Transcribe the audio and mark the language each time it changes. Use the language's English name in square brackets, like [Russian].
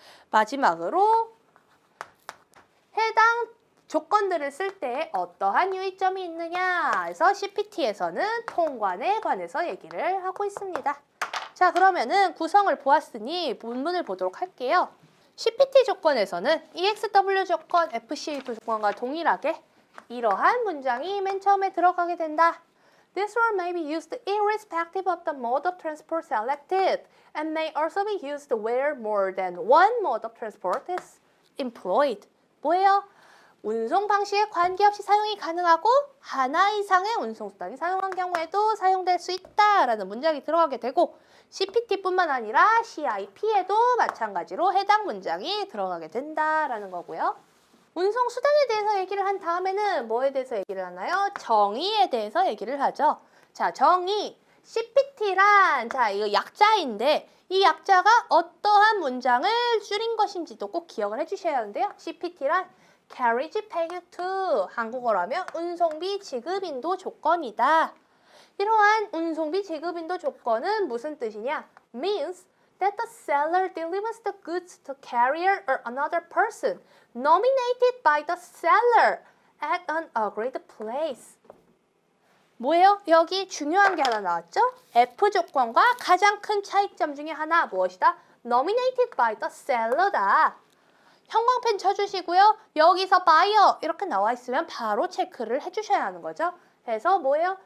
[Korean] 마지막으로 해당 조건들을 쓸 때 어떠한 유의점이 있느냐 해서 CPT에서는 통관에 관해서 얘기를 하고 있습니다. 자, 그러면은 구성을 보았으니 본문을 보도록 할게요. CPT 조건에서는 EXW 조건, FCF 조건과 동일하게 이러한 문장이 맨 처음에 들어가게 된다. [English] This word may be used irrespective of the mode of transport selected and may also be used where more than one mode of transport is employed. [Korean] 뭐예요? 운송 방식에 관계없이 사용이 가능하고 하나 이상의 운송수단이 사용한 경우에도 사용될 수 있다라는 문장이 들어가게 되고, CPT뿐만 아니라 CIP에도 마찬가지로 해당 문장이 들어가게 된다라는 거고요. 운송수단에 대해서 얘기를 한 다음에는 뭐에 대해서 얘기를 하나요? 정의에 대해서 얘기를 하죠. 자, 정의. CPT란, 자, 이거 약자인데 이 약자가 어떠한 문장을 줄인 것인지도 꼭 기억을 해주셔야 하는데요. CPT란 [English] Carriage Paid to, [Korean] 한국어로 하면 운송비 지급인도 조건이다. 이러한 운송비 지급인도 조건은 무슨 뜻이냐? [English] Means that the seller delivers the goods to carrier or another person nominated by the seller at an agreed place. [Korean] 뭐예요? 여기 중요한 게 하나 나왔죠? F 조건과 가장 큰 차이점 중에 하나 무엇이다? [English] Nominated by the seller다. [Korean] 형광펜 쳐주시고요. 여기서 buyer 이렇게 나와 있으면 바로 체크를 해주셔야 하는 거죠. 그래서 뭐예요?